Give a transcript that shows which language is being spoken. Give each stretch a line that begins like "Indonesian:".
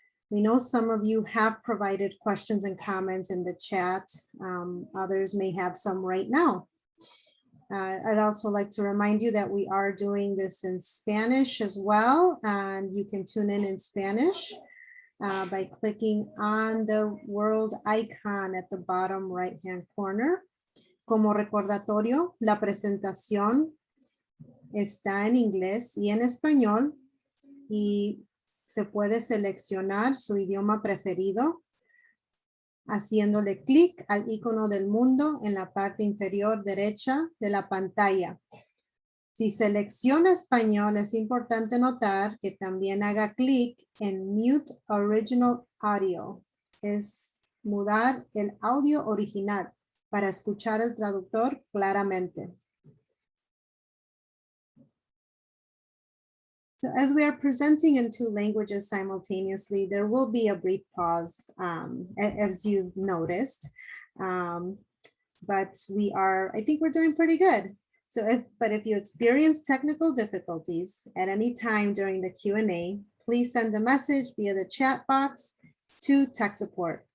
English: We know some of you have provided questions and comments in the chat. Others may have some right now. I'd also like to remind you that we are doing this in Spanish as well, and you can tune in Spanish by clicking on the world icon at the bottom right-hand corner.
Spanish: Como recordatorio, la presentación está en inglés y en español y se puede seleccionar su idioma preferido haciéndole clic al icono del mundo en la parte inferior derecha de la pantalla. Si selecciona español, es importante notar que también haga clic en Mute Original Audio. Es mudar el audio original para escuchar el traductor claramente.
English: So as we are presenting in 2 languages simultaneously, there will be a brief pause, as you've noticed. But I think we're doing pretty good. So if you experience technical difficulties at any time during the Q&A, please send a message via the chat box to tech support.